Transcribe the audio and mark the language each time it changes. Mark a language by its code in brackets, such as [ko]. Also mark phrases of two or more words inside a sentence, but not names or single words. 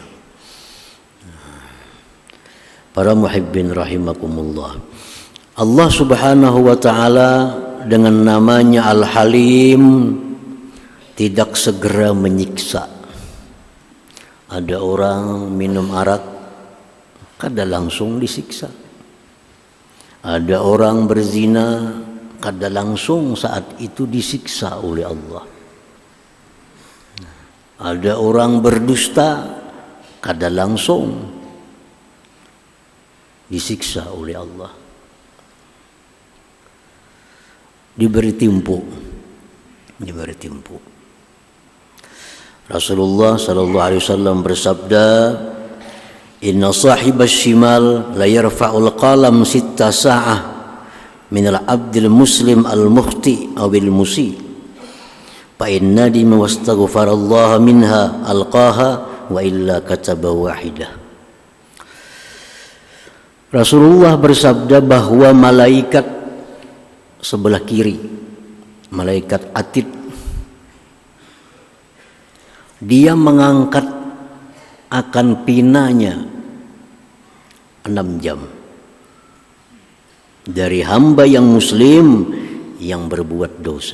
[id] Para [ar] محبين رحمكم الله, [id] Allah [ar] سبحانه وتعالى [id] dengan namanya Al-Halim tidak segera menyiksa. Ada orang minum arak, kada langsung disiksa. Ada orang berzina, kada langsung saat itu disiksa oleh Allah. Ada orang berdusta, kada langsung disiksa oleh Allah. Diberi timpu. [ar] رسول الله صلى الله عليه وسلم bersabda, "إن صاحب الشمال لا يرفع القلم ست ساعة من العبد المسلم المخطئ أو بالمسيء. فإن ندم واستغفر الله منها ألقاها وإلا كتب واحدة." [id] Rasulullah bersabda bahwa malaikat sebelah kiri, malaikat atid, dia mengangkat akan pinanya 6 jam dari hamba yang muslim yang berbuat dosa.